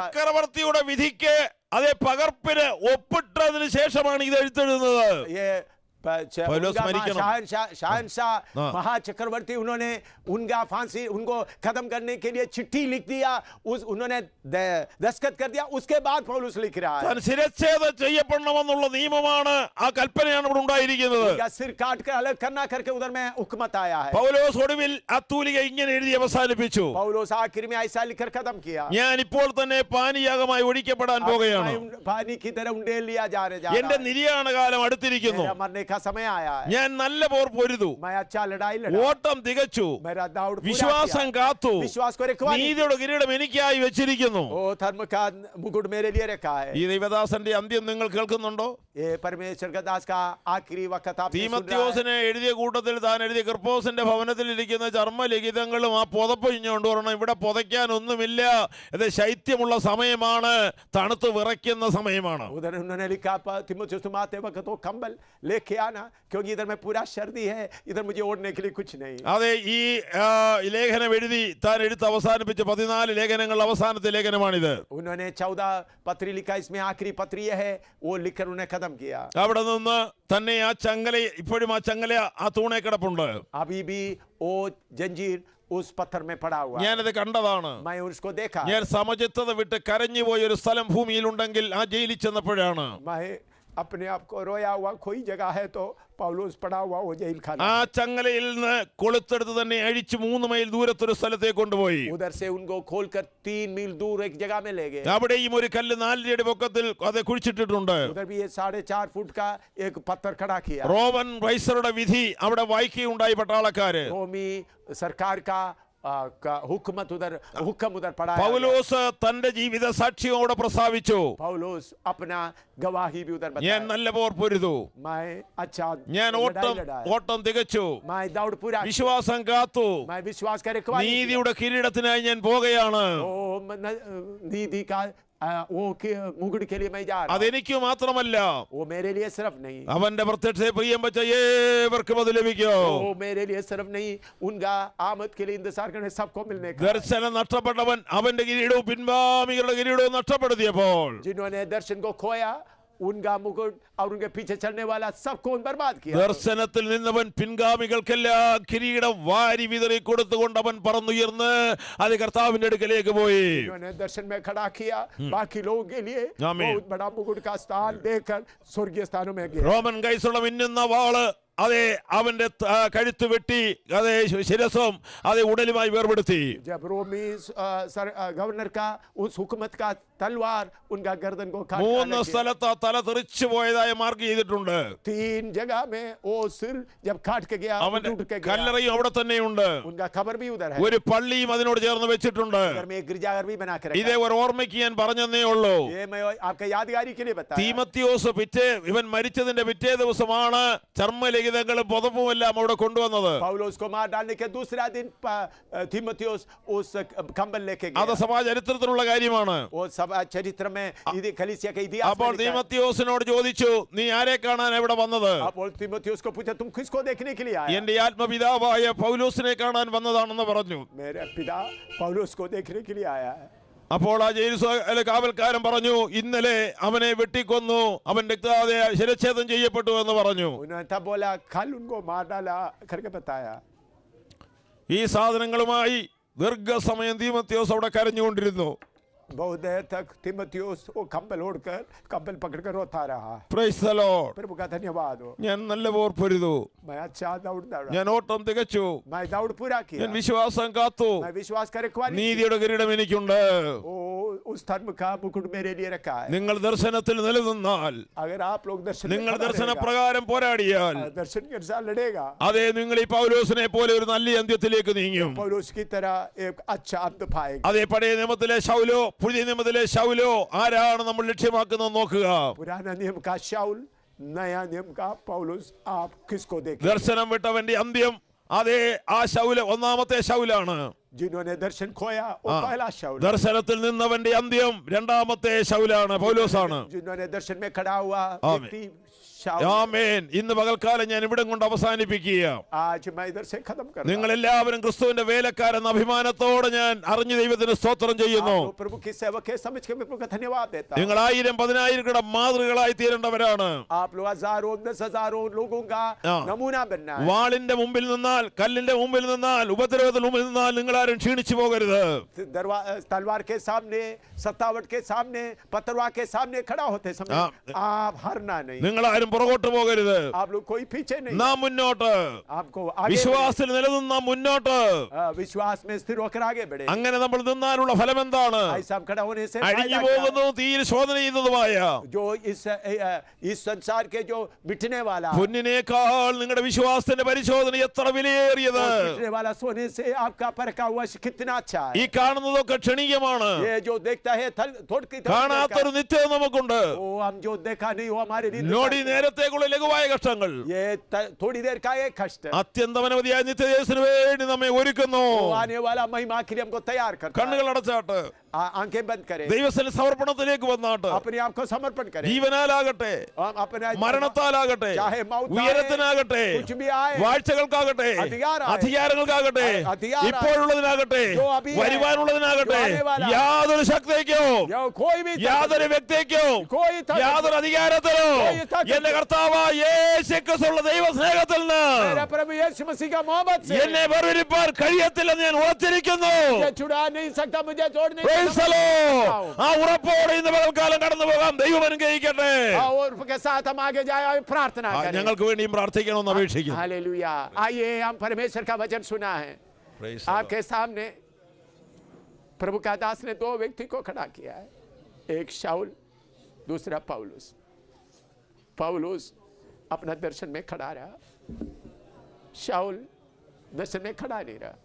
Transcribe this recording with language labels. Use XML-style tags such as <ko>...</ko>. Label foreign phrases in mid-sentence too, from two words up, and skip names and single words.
<ml>ചക്രവർത്തിയുടെ വിധിക്ക് അതേ പകർപ്പിന് ഒപ്പിട്ടതിന് ശേഷമാണ് ഇത് എഴുത്തെഴുതുന്നത്.</ml> <hi>ये पौलुस मरिकनो। शहनशाह हाँ। महाचक्रवर्ती उन्होंने उनका फांसी उनको खत्म करने के लिए चिट्ठी लिख दिया, उन्होंने दस्तखत कर दिया, उसके बाद पौलुस लिख रहा है।</hi> <ml>താൻ ശിരച്ഛേദം ചെയ്യപ്പെടണമെന്നുള്ള നിയമമാണ് ആ കൽപ്പനയാണ് ഇവിടെ ഉണ്ടായിരിക്കുന്നത്.</ml> <hi>उनका सिर काट कर अलग करना करके उधर में हुक्मत आया है।</hi> <ml>പൗലോസ് ഒടുവിൽ ആ തൂലിക ഇങ്ങനെ എഴുതി അവസാനിപ്പിച്ചു,</ml> <hi>पौलुस आखिर में ऐसा लिखकर खत्म किया,</hi> <ml>ഞാൻ ഇപ്പോൾ തന്നെ പാനീയാഗമായി ഒഴിക്കപ്പെടാൻ പോകുകയാണ്.</ml> <hi>पानी की तरह उंडेल लिया जा रहा</hi> <ml>എന്റെ</ml> <hi>है,</hi> <ml>നിര്യാണ കാലം അടുത്തിരിക്കുന്നു.</ml> <hi>मेरा मरने का समय आया है।</hi> <ml>ഞാൻ നല്ല പോർ പൊരുതു,</ml> <hi>मैं अच्छा लड़ाई लड़ा,</hi> <ml>ഓട്ടം തികച്ചു,</ml> <hi>मेरा दौड़ पूरा</hi> <ml>വിശ്വാസം</ml> <hi>किया,</hi> <ml>കാത്തു,</ml> <hi>विश्वास को रखवाली,</hi> <ml>നീതിയുടെ കിരീടം എനിക്കായി വെച്ചിരിക്കുന്നു.</ml> <hi>ओ धर्म का मुकुट मेरे लिए रखा है।</hi> <ml>ഈ ദൈവദാസന്റെ അന്ത്യം നിങ്ങൾ കേൾക്കുന്നുണ്ടോ?</ml> <hi>ये परमेश्वर का दास का आखिरी वक्त आप सुन रहा है।</hi> <ml>തീമത്യോസിനെ എഴുതിയ കൂട്ടത്തിൽ താൻ എഴുതിയ ക്രിപ്പോസിന്റെ ഭവനത്തിൽ ഇരിക്കുന്ന ചർമ്മലിഖിതങ്ങളും ആ പുതപ്പ് ഇഞ്ഞുകൊണ്ട് പറഞ്ഞു, ഇവിടെ പുതയ്ക്കാൻ ഒന്നുമില്ല, ഇത് ശൈത്യമുള്ള സമയമാണ്, തണുത്ത് വിറയ്ക്കുന്ന സമയമാണ്.</ml> <hi>उधर उन्होंने लिखा तीमुथियुस तुम आते वक्त तो कंबल लेके आना, क्योंकि इधर में पूरा सर्दी है, इधर मुझे ओढ़ने के लिए कुछ नहीं।</hi> <ml>അതെ, ഈ ലേഖനം എഴുതി താൻ എഴുത്ത് അവസാനിപ്പിച്ച 14 ലേഖനങ്ങൾ അവസാനത്തെ ലേഖനമാണിത്.</ml> <hi>उन्होंने 14 पत्री लिखा, इसमें आखिरी पत्री है, वो लिखकर उन्हें खत्म किया।</hi> <ml>അവിടെ നിന്ന് തന്നെ ആ ചങ്ങല, ഇപ്പോഴും ആ ചങ്ങല ആ തൂണേ കിടപ്പുണ്ട്.</ml> <hi>अभी भी वो जंजीर उस पत्थर में पड़ा हुआ है।</hi> <ml>ഞാനത് കണ്ടതാണ്.</ml> <hi>मैं उसको देखा।</hi> <ml>ഞാൻ സമചിത്തത വിട്ട് കരഞ്ഞു പോയ ഒരു സ്ഥലം ഭൂമിയിലുണ്ടെങ്കിൽ ആ ജയിലിൽ ചെന്നപ്പോഴാണ്.</ml> <hi>मैं अपने आप को रोया हुआ कोई जगह है तो पौलुस पड़ा हुआ वो जेल खाना।</hi> <ml>ആ ചങ്ങലയിൽ നിന്ന് കൊളുത്തെടുത്ത് തന്നെ അഴിച്ച് 3 മൈൽ ദൂരത്തൊരു സ്ഥലത്തേക്ക് കൊണ്ടുപോയി.</ml> <hi>उधर से उनको खोलकर 3 मील दूर एक जगह में ले गए।</hi> <ml>അവിടെയും ഒരു കല്ല് 4 അടി പൊക്കത്തിൽ അത് കുഴിച്ചിട്ടിട്ടുണ്ട്.</ml> <hi>उधर भी ये 4.5 फुट का एक पत्थर खड़ा किया।</hi> <ml>റോമൻ വൈസറുടെ വിധി അവിടെ വായിക്കുകയുണ്ടായി പട്ടാളക്കാര്.</ml> <hi>रोमी सरकार का हुक्म उधर पड़ा है।</hi> <ml>പൗലോസ് തന്റെ ജീവിത സാക്ഷ്യത്തോടെ പ്രസ്താവിച്ചു,</ml> <hi>पौलुस अपना गवाही भी उधर</hi> <ml>ഞാൻ</ml> <hi>बताया।</hi> <ml>നല്ല പോർ പൊരുതു,</ml> <hi>मैं अच्छा</hi> <ml>ഞാൻ</ml> <hi>लड़ाई लड़ा है।</hi> <ml>ഓട്ടം തികച്ചു,</ml> <hi>मैं दौड़ पूरा किया।</hi> <ml>വിശ്വാസം കാത്തു,</ml> <hi>मैं विश्वास का रखवाली किया।</hi> <ml>നീതിയുടെ കിരീടത്തിനായി ഞാൻ പോകുകയാണ്.</ml> <hi>नीति का वो मुकुट के लिए मैं जा रहा हूं।</hi> <ml>അതെനിക്ക് മാത്രമല്ല,</ml> <hi>वो मेरे लिए सिर्फ नहीं,</hi> <ml>അവന്റെ പ്രത്യക്ഷത്തെ പ്രിയം വെച്ച ഏവർക്കും അത് ലഭിക്കും.</ml> <hi>वो मेरे लिए सिर्फ नहीं, उनका आमद के लिए इंतजार करने सबको मिलने का।</hi> <ml>ദർശനം നഷ്ടപ്പെട്ടവൻ അവന്റെ കിരീടവും പിൻഗാമികളുടെ കിരീടവും നഷ്ടപ്പെടുത്തിയപ്പോൾ</ml> <hi>जिन्होंने दर्शन को खोया, उनका मुकुट और उनके पीछे चलने वाला सबको बर्बाद किया।</hi> <ml>ദർശനത്തിൽ നിന്നവൻ പിൻഗാമികൾക്കെല്ലാം കിരീടം വാരി വിതറി കൊടുത്തുകൊണ്ട് അവൻ പറന്നുയർന്ന് അത് കർത്താവിന്റെ അടുക്കലേക്ക് പോയി.</ml> <hi>जिन्होंने दर्शन में खड़ा किया, बाकी लोगों के लिए आमीन। बहुत बड़ा मुकुट का स्थान देकर स्वर्गीय स्थानों में गए।</hi> <ml>റോമൻ കൈസറുടെ മിന്നുന്ന വാള് അതെ അവന്റെ കഴുത്ത് വെട്ടി അതെ ശിരസും അതെ ഉടലുമായി വേർപെടുത്തി.</ml> <hi>जब रोमी गवर्नर का उस हुकूमत का तलवार उनका गर्दन को काट</hi> <ml>3 സ്ഥലത്ത് തല തെറിച്ചു പോയതായി മാർക്ക് ചെയ്തിട്ടുണ്ട്.</ml> <hi>3 जगह में वो सिर जब काट के गया,</hi> <ml>അവന്റെ</ml> <hi>टूट के गया।</hi> <ml>കല്ലറയും അവിടെ തന്നെയുണ്ട്.</ml> <hi>उनका खबर भी उधर है।</hi> <ml>ഒരു പള്ളിയും അതിനോട് ചേർന്ന് വെച്ചിട്ടുണ്ട്.</ml> <hi>घर में एक गिरजाघर भी बना कर</hi> <ml>ഇതേ ഒരു ഓർമ്മയ്ക്ക് ഞാൻ പറഞ്ഞതേ ഉള്ളൂ.</ml> <hi>ये मैं आपके यादगारी के लिए बताया।</hi> <ml>തീമത്യോസ് ഇവൻ മരിച്ചതിന്റെ പിറ്റേ ദിവസമാണ് ചർമ്മലിഖിതങ്ങളും പുതപ്പും എല്ലാം അവിടെ കൊണ്ടുവന്നത്.</ml> <hi>पौलुस को मार डालने के दूसरा दिन तीमुथियुस उस कंबल लेके</hi> <ml>അത്</ml> <hi>गया।</hi> <ml>സഭാ ചരിത്രത്തിലുള്ള കാര്യമാണ്.</ml> <hi>वो सब चरित्र में कलीसिया के इतिहास</hi> <ml>അപ്പോൾ</ml> <hi>में लिखा है।</hi> <ml>തീമത്യോസിനോട് ചോദിച്ചു, നീ ആരെ കാണാൻ എവിടെ വന്നത്?</ml> <hi>അപ്പോൾ तीमुथियुस को पूछा, तुम किसको देखने के लिए आए?</hi> <ml>എന്റെ ആത്മപിതാവായ പൗലോസിനെ കാണാൻ വന്നതാണെന്ന് പറഞ്ഞു.</ml> <hi>मेरे पिता पौलुस को देखने के लिए आया है।</hi> <ml>അപ്പോൾ ആ ജയിൽ കാവൽക്കാരൻ പറഞ്ഞു, ഇന്നലെ അവനെ വെട്ടിക്കൊന്നു, അവൻ രക്താതെ ശിരച്ഛേദം ചെയ്യപ്പെട്ടു എന്ന് പറഞ്ഞു.</ml> <hi>उन्होंने तब बोला, कल उनको मार डाला करके बताया।</hi> <ml>ഈ സാധനങ്ങളുമായി ദീർഘസമയം തീമത്യോസ് അവിടെ കരഞ്ഞുകൊണ്ടിരുന്നു.</ml> <hi>बहुत देर तक तीमुथियुस वो कंबल ओढ़कर कंबल पकड़कर रोता रहा।</hi> <en>Praise the Lord.</en> <hi>प्रभु का धन्यवाद हो।</hi> <ml>ഞാൻ നല്ല പോർ പൊരുതു,</ml> <hi>मैं अच्छा दौड़ा,</hi> <ml>ഞാൻ ഓട്ടം തികച്ചു,</ml> <hi>मैं दौड़ पूरा किया,</hi> <ml>ഞാൻ വിശ്വാസം കാത്തു,</ml> <hi>मैं विश्वास का रखवाली की।</hi> <ml>നീതിയുടെ കിരീടം എനിക്കുണ്ട്.</ml> <hi>ओ उस धर्म का मुकुट मेरे लिए रखा है।</hi> <ml>നിങ്ങൾ ദർശനത്തിൽ നിലനിന്നാൽ,</ml> <hi>अगर आप लोग दर्शन में</hi> <ml>നിങ്ങൾ</ml> <hi>खड़ा</hi> <ml>ദർശന</ml> <hi>रहेगा,</hi> <ml>പ്രകാരം പോരാടിയാൽ,</ml> <hi>दर्शन के अनुसार लड़ेगा,</hi> <ml>അതെ നിങ്ങൾ ഈ പൗലോസിനെ പോലെ ഒരു നല്ല അന്ത്യത്തിലേക്ക് നീങ്ങും.</ml> <hi>पौलुस की तरह एक अच्छा अंत पाएगा।</hi> <ml>അതേ പഴയ നിയമത്തിലെ ശൗലോ പുതിയ നിയമത്തിലെ ശൗലോ ആരാണ് നമ്മൾ ലക്ഷ്യമാക്കുന്നത് നോക്കുക.</ml> <hi>पुराना नियम का शाऊल, नया नियम का पौलुस, आप किसको देखें?</hi> <ml>ദർശനം വിട്ടവന്റെ അന്ത്യം അതേ ആ ശൗല് ഒന്നാമത്തെ ശൗലാണ്.</ml> <hi>जिन्होंने दर्शन खोया वो पहला शाऊल।</hi> <ml>ദർശനത്തിൽ നിന്നവന്റെ അന്ത്യം രണ്ടാമത്തെ ശൗലാണ്, പൗലോസാണ്.</ml> <hi>जिन्होंने दर्शन में खड़ा हुआ आमीन। व्यक्ति शाऊल।</hi> <ml>ആമേൻ. ഇന്ന് പകൽക്കാലം ഞാൻ ഇവിടെ കൊണ്ട് അവസാനിപ്പിക്കുക.</ml> <hi>आज मैं इधर से खत्म कर रहा</hi> <ml>നിങ്ങൾ എല്ലാവരും ക്രിസ്തുവിന്റെ വേലക്കാരെന്ന അഭിമാനത്തോടെ ഞാൻ അറിഞ്ഞ ദൈവത്തിന് സ്തോത്രം ചെയ്യുന്നു.</ml> <hi>हूं। प्रभु की सेवक है समझ के मैं प्रभु का धन्यवाद देता हूं।</hi> <ml>നിങ്ങൾ 1000-10,000 മാതൃകളായി തീരേണ്ടവരാണ്.</ml> <hi>आप लोग हजारों 10,000 लोगों का नमूना बनना है।</hi> <ml>വാളിന്റെ മുമ്പിൽ നിന്നാൽ, കല്ലിന്റെ മുമ്പിൽ നിന്നാൽ, ഉപദ്രവത്തിന് മുമ്പിൽ നിന്നാൽ നിങ്ങൾ ആരും ക്ഷീണിച്ചു പോകരുത്.</ml> <hi>तलवार के सामने, सत्तावट के सामने, पतरवा के सामने खड़ा होते समय आप हारना नहीं।</hi> <ml>നിങ്ങൾ ഞങ്ങൾ ആരും പുറകോട്ട് പോകരുത്,</ml> <hi>आप लोग कोई पीछे नहीं,</hi> <ml>നാം മുന്നോട്ട്,</ml> <hi>आपको आगे</hi> <ml>വിശ്വാസത്തിൽ നിലനിന്ന മുന്നോട്ട്.</ml> <hi>विश्वास में स्थिर होकर आगे बढ़े।</hi> <ml>അങ്ങനെ നമ്മൾ നിന്നാലുള്ള ഫലം എന്താണ്?</ml> <hi>ऐसा खड़ा होने से</hi> <ml>അഴിഞ്ഞു</ml> <hi>फायदा क्या है?</hi> <ml>പോകുന്നതും തീരെ ശോധന ചെയ്യുന്നതുമായ</ml> <hi>जो इस संसार के जो मिटने वाला</hi> <ml>പൊന്നിനേക്കാൾ നിങ്ങളുടെ വിശ്വാസത്തിന്റെ പരിശോധന എത്ര വിലയേറിയത്.</ml> <hi>मिटने वाला सोने से आपका परखा हुआ कितना अच्छा</hi> <ml>ഈ</ml> <hi>है।</hi> <ml>കാണുന്നതൊക്കെ ക്ഷണികമാണ്,</ml> <hi>ये जो देखता है थोड़ी</hi> <ml>കാണാത്തൊരു നിത്യത നമുക്കുണ്ട്.</ml> <hi>वो हम जो देखा नहीं वो हमारे लिए</hi> <ml>നോടി നേരത്തേക്കുള്ള ലഘുവായ കഷ്ടങ്ങൾ</ml> <hi>ये थोड़ी देर का एक कष्ट है।</hi> <ml>അത്യന്തമനവധിയായ നിത്യദേശത്തിന് വേണ്ടി നമ്മെ ഒരുക്കുന്നു.</ml> <hi>वो आने वाला महिमा के लिए हमको तैयार करता है।</hi> <ml>കണ്ണുകൾ അടച്ചാട്ട്</ml> <hi>आंखें बंद करें,</hi> <ml>ദൈവത്തിന് സമർപ്പണത്തിലേക്ക് വന്നാട്ട്</ml> <hi>अपने आप को समर्पण करें,</hi> <ml>ജീവനാലാകട്ടെ</ml> <hi>अपने</hi> <ml>മരണത്താലാകട്ടെ</ml> <hi>चाहे मौत आए,</hi> <ml>ഉയരത്തിനാകട്ടെ</ml> <hi>कुछ भी आए,</hi> <ml>വാഴ്ചകൾക്കാകട്ടെ</ml> <hi>अधिकार आए,</hi> <ml>അധികാരങ്ങൾക്കാകട്ടെ</ml> <hi>अधिकार आए,</hi> <ml>ഇപ്പോഴുള്ളതിനാകട്ടെ</ml> <hi>जो अभी है,</hi> <ml>വരുവാനുള്ളതിനാകട്ടെ</ml> <hi>जो आने वाला,</hi> <ml>യാതൊരു ശക്തിക്കോ</ml> <hi>या कोई भी</hi> <ml>യാതൊരു വ്യക്തിക്കോ</ml> <hi>कोई</hi> <ml>യാതൊരു അധികാരത്തിലോ</ml> <hi>कोई ताकत</hi> <ml>എന്റെ കർത്താവായ യേശുക്രിസ്തുവിന്റെ ദൈവസ്നേഹത്തിൽ</ml> <hi>मेरा</hi> <ml>നിന്ന്</ml> <hi>प्रभु यीशु मसीह का मोहब्बत से</hi> <ml>എന്നെ വേർതിരിപ്പാൻ കഴിയത്തില്ലെന്ന് ഞാൻ ഉറച്ചിരിക്കുന്നു.</ml> <hi>मुझे छुड़ा नहीं सकता, मुझे छोड़ नहीं</hi> <en>Praise the</en> <hi>सकता।</hi> <en>Lord.</en> <ml>ആ ഉറപ്പോടെ ഇന്ന് പകൽക്കാലം കടന്നു പോകാം. ദൈവം അനുഗ്രഹിക്കട്ടെ.</ml> <hi>और के साथ हम आगे जाए और प्रार्थना करें।</hi> <ml>ഞങ്ങൾക്ക് വേണ്ടിയും പ്രാർത്ഥിക്കണമെന്ന് അപേക്ഷിക്കുന്നു.</ml> <hi>हालेलुया। आइए हम परमेश्वर का वचन सुना है</hi> <en>Praise the Lord.</en> <hi>आपके सामने। प्रभु का दास ने दो व्यक्ति को खड़ा किया है, एक शाऊल, दूसरा पौलुस। पौलुस अपना दर्शन में खड़ा रहा, शाऊल दर्शन में खड़ा नहीं रहा।</hi>